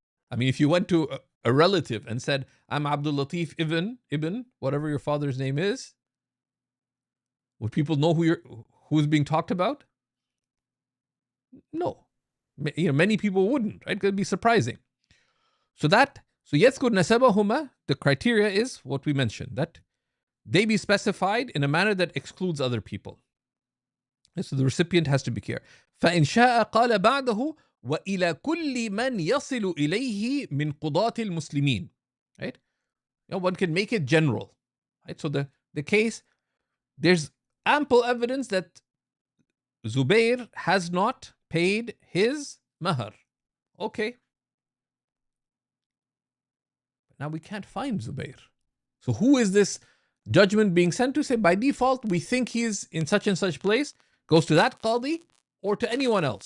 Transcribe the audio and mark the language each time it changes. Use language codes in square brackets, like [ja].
[en] I mean, if you went to a relative and said, I'm Abdul Latif ibn, whatever your father's name is, would people know who's being talked about? No. Many people wouldn't, right? It would be surprising. So [ar] يذكر نسبهما, [en] the criteria is what we mentioned, that they be specified in a manner that excludes other people. So the recipient has to be clear. [ar] فإن شاء قال بعده وإلى كل من يصل إليه من قضاة المسلمين. [en] Right? One can make it general. Right? So the case, there's ample evidence that Zubair has not paid his mahar. Okay. Now we can't find Zubair. So who is this judgment being sent to? Say, by default, we think he's in such and such place, goes to that qadi or to anyone else.